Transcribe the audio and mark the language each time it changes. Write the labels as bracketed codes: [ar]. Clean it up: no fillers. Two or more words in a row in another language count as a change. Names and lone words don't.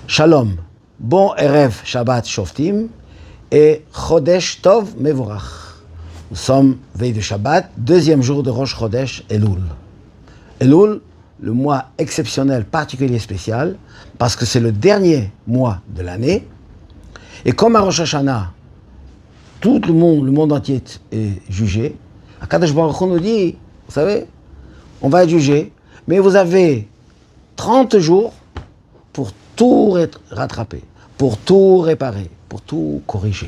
[fr] Shalom, bon [he] ערב שבת שופטים [fr] et [he] חודש טוב מבורך. [fr] Nous sommes veille de Shabbat, deuxième jour de [he] ראש חודש אלול. [fr] Elul, le mois exceptionnel, particulier, spécial, parce que c'est le dernier mois de l'année. Et comme à Rosh Hashanah, tout le monde entier est jugé, [he] הקדוש ברוך הוא [fr] nous dit, vous savez, on va être jugé, mais vous avez 30 jours pour tout rattraper, pour tout réparer, pour tout corriger.